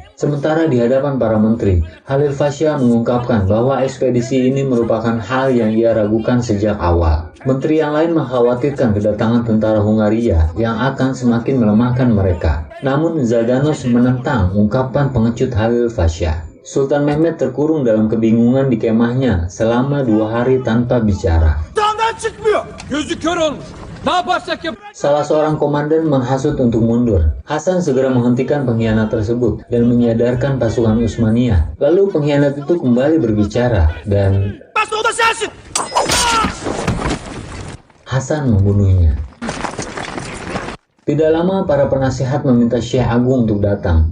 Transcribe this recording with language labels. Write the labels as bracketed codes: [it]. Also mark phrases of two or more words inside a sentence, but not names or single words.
[id] Sementara di hadapan para menteri, Halil Fasya mengungkapkan bahwa ekspedisi ini merupakan hal yang ia ragukan sejak awal. Menteri yang lain mengkhawatirkan kedatangan tentara Hungaria yang akan semakin melemahkan mereka. Namun Zaganos menentang ungkapan pengecut Halil Fasya. Sultan Mehmed terkurung dalam kebingungan di kemahnya selama 2 hari tanpa bicara. [tr] Gözü kör olmuş. Ne yaparsak yap. [id] Salah seorang komandan menghasut untuk mundur. Hasan segera menghentikan pengkhianat tersebut dan menyadarkan pasukan Utsmaniyah. Lalu pengkhianat itu kembali berbicara dan Hasan membunuhnya. Tidak lama para penasihat meminta Syekh Agung untuk datang.